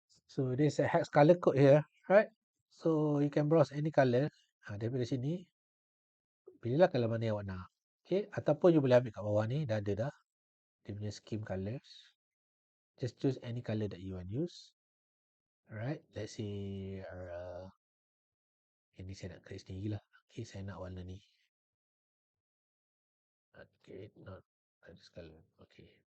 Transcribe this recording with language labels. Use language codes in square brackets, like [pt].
[en] So there's a hex color code here, right? So you can browse any color. [ms] Daripada sini, pilihlah color mana yang awak nak. [en] Okay, [ms] ataupun you boleh ambil kat bawah ni, dah ada dah. Dia punya scheme colors. [en] Just choose any color that you want use. Alright, let's say [ms] ini saya nak [en] create [ms] sendiri lah. Okay, saya nak warna ni. [en] Okay, not this color. Okay.